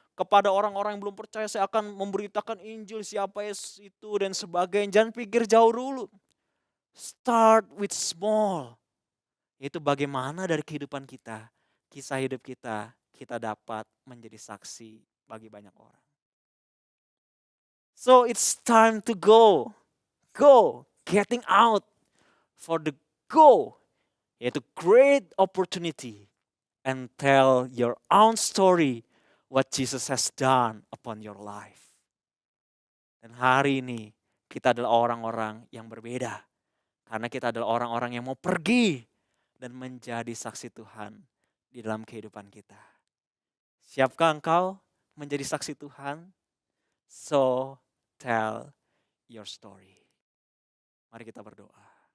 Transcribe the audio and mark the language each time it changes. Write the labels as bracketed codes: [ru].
[id] Kepada orang-orang yang belum percaya saya akan memberitakan Injil siapa Yesus itu dan sebagainya. Jangan pikir jauh dulu. [en] Start with small. [id] Itu bagaimana dari kehidupan kita, kisah hidup kita dapat menjadi saksi bagi banyak orang. [en] So it's time to go. Go, getting out for the go. Yaitu great opportunity and tell your own story what Jesus has done upon your life. [id] Dan hari ini kita adalah orang-orang yang berbeda. Karena kita adalah orang-orang yang mau pergi dan menjadi saksi Tuhan di dalam kehidupan kita. Siapkah engkau menjadi saksi Tuhan? [en] So tell your story. [id] Mari kita berdoa.